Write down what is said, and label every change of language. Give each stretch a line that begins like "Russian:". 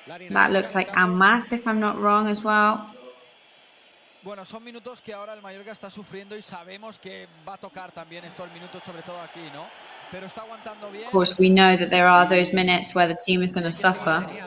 English: That looks like Amat, if I'm not wrong, as well.
Spanish: Bueno, son minutos que ahora el Mallorca está sufriendo y sabemos que va a tocar también estos minutos, sobre todo aquí, ¿no? Pero está aguantando bien.
English: Of course, we know that there are those minutes where the team is going to suffer.